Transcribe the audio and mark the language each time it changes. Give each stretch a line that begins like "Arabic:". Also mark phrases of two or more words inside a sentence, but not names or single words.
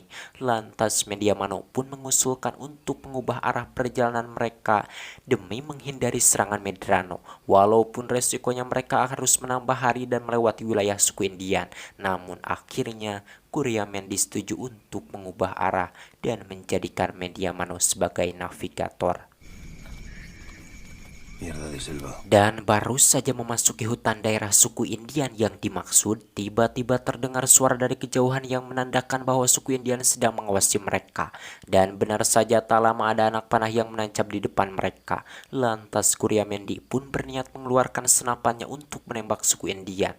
Indonesian: Lantas Mediamano pun mengusulkan untuk mengubah arah perjalanan mereka demi menghindari serangan Medrano. Walaupun resikonya mereka harus menambah hari dan melewati wilayah suku Indian, namun akhirnya Coriamendi setuju untuk mengubah arah dan menjadikan Mediamano sebagai navigator.
Spanish: Mierda de selva.
Indonesian: Dan baru saja memasuki hutan daerah suku Indian yang dimaksud, tiba-tiba terdengar suara dari kejauhan yang menandakan bahwa suku Indian sedang mengawasi mereka. Dan benar saja tak lama ada anak panah yang menancap di depan mereka. Lantas Coriamendi pun berniat mengeluarkan senapannya untuk menembak suku Indian.